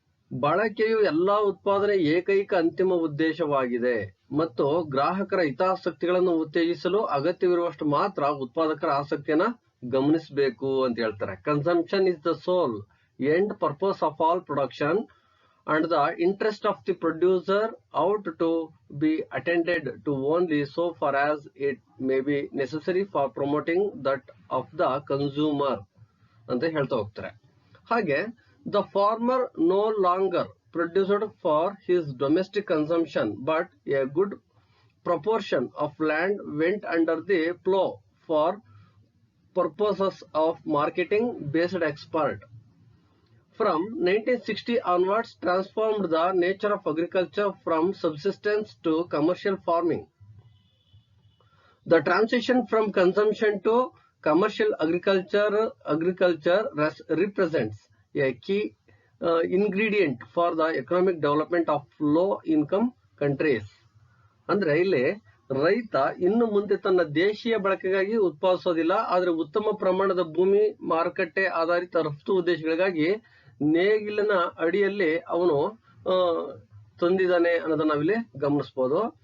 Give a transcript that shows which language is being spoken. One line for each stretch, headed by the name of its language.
Kannada: ಬಳಕೆಯು ಎಲ್ಲಾ ಉತ್ಪಾದನೆ ಏಕೈಕ ಅಂತಿಮ ಉದ್ದೇಶವಾಗಿದೆ ಮತ್ತು ಗ್ರಾಹಕರ ಹಿತಾಸಕ್ತಿಗಳನ್ನು ಉತ್ತೇಜಿಸಲು ಅಗತ್ಯವಿರುವಷ್ಟು ಮಾತ್ರ ಉತ್ಪಾದಕರ ಆಸಕ್ತಿಯನ್ನ ಗಮನಿಸಬೇಕು ಅಂತ ಹೇಳ್ತಾರೆ.
English: consumption is the sole end purpose of all production and the interest of the producer ought to be attended to only so far as it may be necessary for promoting that of the consumer
Kannada: ಅಂತ ಹೇಳ್ತಾ ಹೋಗ್ತಾರೆ. ಹಾಗೆ
English: the farmer no longer produced for his domestic consumption but a good proportion of land went under the plow for purposes of marketing based export. From 1960 onwards transformed the nature of agriculture from subsistence to commercial farming. The transition from consumption to commercial agriculture represents a key ingredient for the economic development of low income countries.
Kannada: ಅಂದ್ರೆ ಇಲ್ಲಿ ರೈತ ಇನ್ನು ಮುಂದೆ ತನ್ನ ದೇಶೀಯ ಬಳಕೆಗಾಗಿ ಉತ್ಪಾದಿಸೋದಿಲ್ಲ, ಆದ್ರೆ ಉತ್ತಮ ಪ್ರಮಾಣದ ಭೂಮಿ ಮಾರುಕಟ್ಟೆ ಆಧಾರಿತ ರಫ್ತು ಉದ್ದೇಶಗಳಿಗಾಗಿ ನೇಗಿಲಿನ ಅಡಿಯಲ್ಲಿ ಅವನು ತಂದಿದ್ದಾನೆ ಅನ್ನೋದನ್ನ ನಾವಿಲ್ಲಿ ಗಮನಿಸಬಹುದು.